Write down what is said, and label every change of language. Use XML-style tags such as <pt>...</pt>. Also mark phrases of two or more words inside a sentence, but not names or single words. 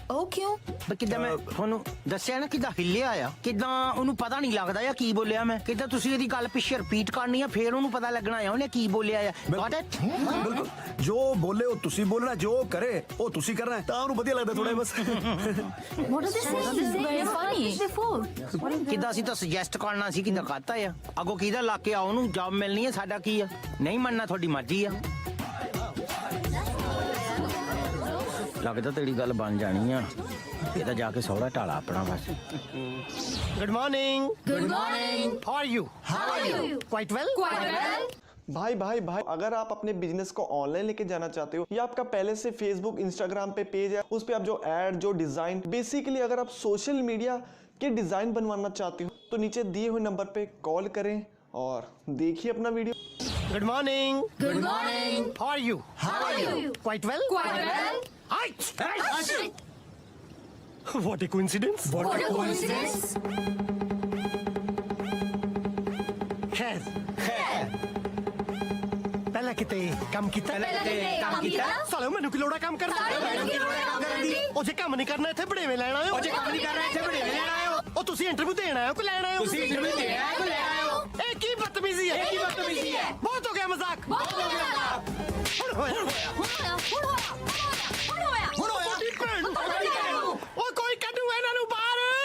<pa>ਉਹ ਕਿਉਂ? ਪਰ ਕਿੱਦਾਂ ਮੈਂ ਤੁਹਾਨੂੰ ਦੱਸਿਆ ਨਾ ਕਿੱਦਾਂ ਹਿੱਲਿਆ ਆ, ਕਿੱਦਾਂ ਉਹਨੂੰ ਪਤਾ ਨਹੀਂ ਲੱਗਦਾ ਆ ਕੀ ਬੋਲਿਆ ਮੈਂ। ਕਿੱਦਾਂ ਤੁਸੀਂ ਇਹਦੀ ਗੱਲ ਪਿੱਛੇ ਰਿਪੀਟ ਕਰਨੀ ਆ, ਫੇਰ ਉਹਨੂੰ ਪਤਾ ਲੱਗਣਾ ਆ ਉਹਨੇ ਕੀ ਬੋਲਿਆ ਆ।</pa> <en>Got it?</en> <pa>ਬਿਲਕੁਲ, ਜੋ ਬੋਲੇ ਉਹ ਤੁਸੀਂ ਬੋਲਣਾ, ਜੋ ਕਰੇ ਉਹ ਤੁਸੀਂ ਕਰਨਾ, ਤਾਂ ਉਹਨੂੰ ਵਧੀਆ ਲੱਗਦਾ ਥੋੜਾ ਬਸ।</pa> <en>What is this? This is very funny. Before.</en> <pa>ਕਿੱਦਾਂ ਅਸੀਂ ਤਾਂ ਸੁਜੈਸਟ ਕਰਨਾ ਸੀ, ਕਿੱਦਾਂ ਖਾਤਾ ਆ ਅੱਗੋਂ ਕਿਹਦਾ ਲਾ ਕੇ ਆਓ ਉਹਨੂੰ ਜੌਬ ਮਿਲਣੀ ਹੈ, ਸਾਡਾ ਕੀ ਆ। ਨਹੀਂ ਮੰਨਣਾ ਤੁਹਾਡੀ ਮਰਜ਼ੀ ਆ। ਲੱਗਦਾ ਤੇਰੀ ਗੱਲ ਬਣ ਜਾਣੀ ਆ, ਇਹਦਾ ਜਾ ਕੇ ਸਹੁਰਾ ਢਾਲਾ ਆਪਣਾ ਬਸ।</pa> <en>good morning. Good morning. how are you? How are you? quite well. Quite well.</en> <hi>भाई अगर आप अपने बिजनेस को ऑनलाइन लेके जाना चाहते हो या आपका पहले से फेसबुक इंस्टाग्राम पे पेज है, उस पे आप जो ऐड जो डिजाइन बेसिकली अगर आप</hi> <en>social media</en> <hi>के डिजाइन बनवाना चाहते हो तो नीचे दिए हुए नंबर पे कॉल करें और देखिए अपना वीडियो।</hi> <en>good morning. Good morning. how are you? How are you? quite well. Quite well. What a coincidence. What a coincidence.</en> <pa>ਖ਼ੈਰ ਪਹਿਲਾ ਕਿਤੇ ਕੰਮ ਕੀਤਾ। साले ਮੈਨੂੰ ਕੀ ਲੋੜਾ ਕੰਮ ਕਰਨ ਦੀ। ਉਹ ਜੇ ਕੰਮ ਨਹੀਂ ਕਰਨਾ ਇੱਥੇ ਬੜੇਵੇਂ ਲੈਣ ਆਏ ਹੋ। ਉਹ ਜੇ ਕੰਮ ਨਹੀਂ ਕਰਨਾ ਇੱਥੇ ਬੜੇਵੇਂ ਲੈਣ ਆਏ ਹੋ। ਉਹ ਤੁਸੀਂ ਇੰਟਰਵਿਊ ਦੇਣ ਆਏ ਹੋ ਕਿ ਲੈਣ ਆਏ ਹੋ? ਤੁਸੀਂ ਇੰਟਰਵਿਊ ਦੇਣ ਆਏ ਹੋ ਕਿ ਲੈਣ ਆਏ ਹੋ? ਇਹ ਕੀ ਬਦਤਮੀਜ਼ੀ ਹੈ? ਇਹ ਕੀ ਬਦਤਮੀਜ਼ੀ ਹੈ? ਬਹੁਤ ਹੋ ਗਿਆ ਮਜ਼ਾਕ। ਬਹੁਤ ਹੋ ਗਿਆ। ਹੁਣ ਹੋਇਆ। ਉਹ ਕੋਈ ਕੱਢੂ ਇਹਨਾਂ ਨੂੰ ਬਾਹਰ।</pa>